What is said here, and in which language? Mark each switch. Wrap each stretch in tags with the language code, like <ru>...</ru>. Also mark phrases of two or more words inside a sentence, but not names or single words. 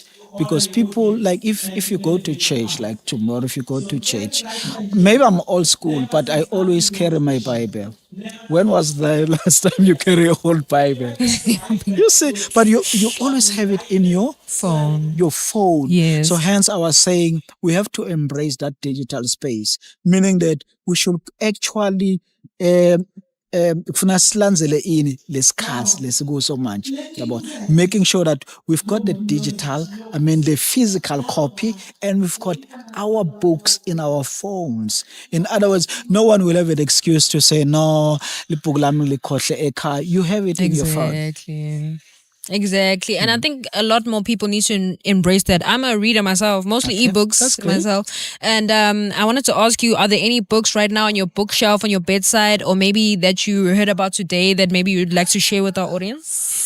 <en>Because people, like, if you go to church, like tomorrow, if you go to church, maybe I'm old school, but I always carry my Bible. When was the last time you carry a whole Bible? You see, but you always have it in your Phone. phone. Yes. So hence I was saying we have to embrace that digital space, meaning that we should actually</en> <ss>kufuna silandzele ini lesikhathi lesikuso manje yabo,</ss> <en>making sure that we've got the digital, I mean the physical copy, and we've got our books in our phones. In other words, no one will have an excuse to say no,</en> <ss>libhuku lami likhohle ekhaya.</ss> <en>You have it in your phone. Exactly. And I think a lot more people need to embrace that. I'm a reader myself, mostly Okay, ebooks that's great. myself. And I wanted to ask you, are there any books right now on your bookshelf, on your bedside, or maybe that you heard about today that maybe you'd like to share with our audience?</en>